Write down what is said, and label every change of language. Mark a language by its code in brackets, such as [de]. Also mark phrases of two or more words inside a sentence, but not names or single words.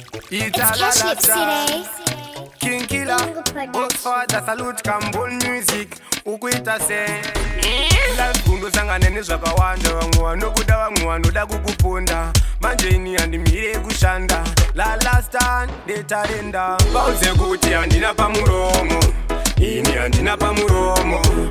[en] It's It's a la la Cash Lips la. today. King Killer, Bingo Production. Godfather, salute, [sn] Kambon Music, ukuita se. Life kundosangana nezvakawanda, vamwe vanokuda, vamwe vanoda kukuponda. Manje ini handimire kushanda. La last time, ndetarenda. Vauze kuti handina pamuromo. Ini handina pamuromo.